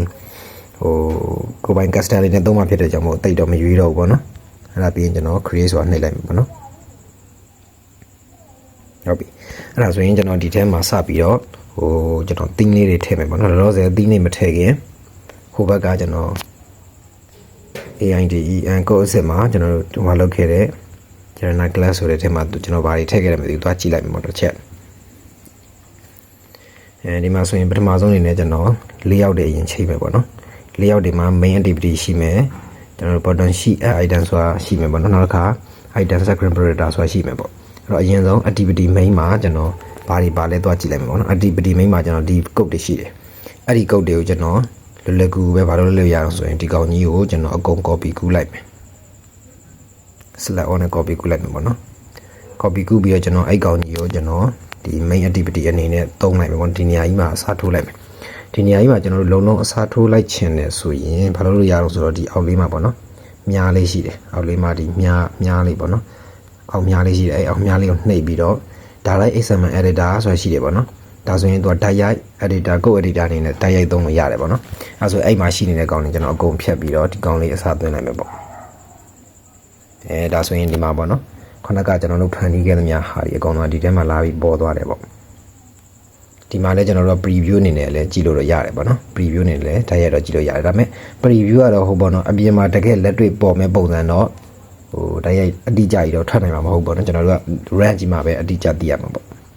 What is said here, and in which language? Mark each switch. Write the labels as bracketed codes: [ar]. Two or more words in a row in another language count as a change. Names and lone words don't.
[my] ပိုင် custom လေးနဲ့သုံးမှဖြစ်တဲ့ကြောင့်မို့တိတ်တော့မရွေးတော့ဘူးပေါ့နော်အဲ့ဒါပြီးရင်ကျွန်တော် create ဆိုတာနှိပ်လိုက်မယ်ပေါ့နော်ဟုတ်ပြီအဲ့ဒါဆိုရင်ကျွန်တော်ဒီထဲမှာစပြီးတော့ကျွန်တော် theme လေးတွေထည့်မယ်ပေါ့နော်လောလောဆယ် theme လေးမထည့်ခင်ဟိုဘက်ကကျွန်တော် [en] AIDE code [my] အစစ်မှာကျွန်တော်တို့ဟိုလောက်ခဲ့တဲ့ [en] general class [my] ဆိုတဲ့ထဲမှာကျွန်တော်ဘာတွေထည့်ခဲ့တယ်မသိဘူးသွားကြည့်လိုက်မယ်ပေါ့တစ်ချက် ဒီမှာဆိုရင်ပထမဆုံးအနေနဲ့ကျွန်တော်layout တွေအရင်ချိန်မယ်ပေါ့နော်layout တွေမှာ [en] main activity [my] ရှိမယ်ကျွန်တော်တို့ button ရှိ item ဆိုတာရှိမယ်ပေါ့နော်နောက်တစ်ခါ [en] item screen protector [my] ဆိုတာရှိမယ်ပေါ့အဲ့တော့အရင်ဆုံး [en] activity main [my] မှာကျွန်တော်ဘာ တွေပါလဲသွားကြည့်လိုက်မယ်ပေါ့နော် [en] activity main [my] မှာကျွန်တော်ဒီ code တွေရှိတယ်အဲ့ဒီ code တွေကိုကျွန်တော်လွယ်ကူပဲဘာလို့လဲရအောင်ဆိုရင်ဒီကောင်ကြီးကိုကျွန်တော်အကုန် copy ကူးလိုက်မယ် [en] select on [my] နဲ့ copy ကူးလိုက်မယ်ပေါ့နော် copy ကူးပြီးတော့ကျွန်တော်အဲ့ကောင်ကြီးကိုကျွန်တော်ဒီ [en] main activity [my] အနေနဲ့သုံးလိုက်မယ်ပေါ့ဒီနေရာကြီးမှာအ စားထိုးလိုက်မယ်ဒီနေရာကြီးမှာကျွန်တော်တို့လုံးလုံးအစားထိုးလိုက်ခြင်းနဲ့ဆိုရင်ဘာလို့ရအောင်ဆိုတော့ဒီအောက်လေးမှာပေါ့နော်မြားလေးရှိတယ်အောက်လေးမှာဒီမြားလေးပေါ့နော်အောက်မြားလေးရှိတယ်အဲ့အောက်မြားလေးကိုနှိပ်ပြီးတော့ [en] direct XML editor [my] ဆိုတာရှိတယ်ပေါ့နော်ဒါဆိုရင်သူက [en] direct editor code editor [my] အနေနဲ့ direct သုံးလို့ရတယ်ပေါ့နော်အဲဆိုအဲ့မှာရှိနေတဲ့ကောင်လေးကျွန်တော်အကုန်ဖြတ်ပြီးတော့ဒီကောင်လေးအစားသွင်းလိုက်မယ်ပေါ့ ဒါဆိုရင်ဒီမှာပေါ့နော်ခုနကကျွန်တော်တို့ဖန်တီးခဲ့သမျှဟာဒီအကောင်တော့ဒီထဲမှာလာပြီးပေါ်သွားတယ်ပေါ့ဒီမှာလည်းကျွန်တော်တို့ preview အနေနဲ့လည်းကြည့်လို့ရရတယ်ပေါ့နော် preview အနေနဲ့လည်း direct တော့ကြည့်လို့ရတယ်ဒါပေမဲ့ preview ကတော့ဟိုပေါ့နော်အပြင်မှာတကယ်လက်တွေ့ပေါ်မဲ့ပုံစံတော့ဟို direct အတိအကျကြီးတော့ထွက်နိုင်မှာမဟုတ်ပေါ့နော်ကျွန်တော်တို့က run ကြည့်မှာပဲအတိအကျသိရမှာပေါ့